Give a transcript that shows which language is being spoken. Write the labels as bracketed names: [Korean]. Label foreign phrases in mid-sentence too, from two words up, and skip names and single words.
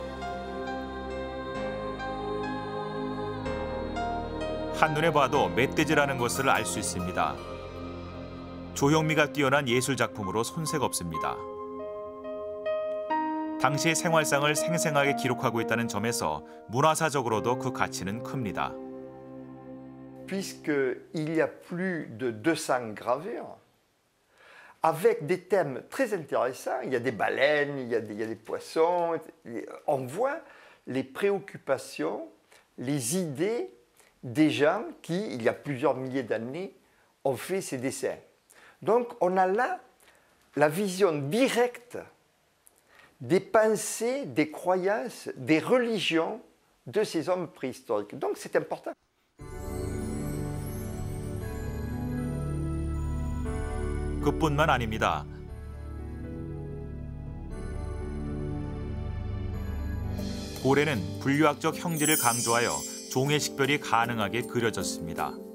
[Korean] 한눈에 봐도 멧돼지라는 것을 알 수 있습니다. 조형미가 뛰어난 예술 작품으로 손색 없습니다. 당시의 생활상을 생생하게 기록하고 있다는 점에서 문화사적으로도 그 가치는 큽니다. [French] Puisqu'il y a plus de 200 gravures, avec des thèmes très intéressants, il y a des baleines, il y a des poissons, on voit les préoccupations, les idées des gens qui, il y a plusieurs milliers d'années, ont fait ces dessins. Donc on a là la vision directe des pensées, des croyances, des religions de ces hommes préhistoriques. Donc c'est important. [Korean] 그뿐만 아닙니다. 고래는 분류학적 형질을 강조하여 종의 식별이 가능하게 그려졌습니다.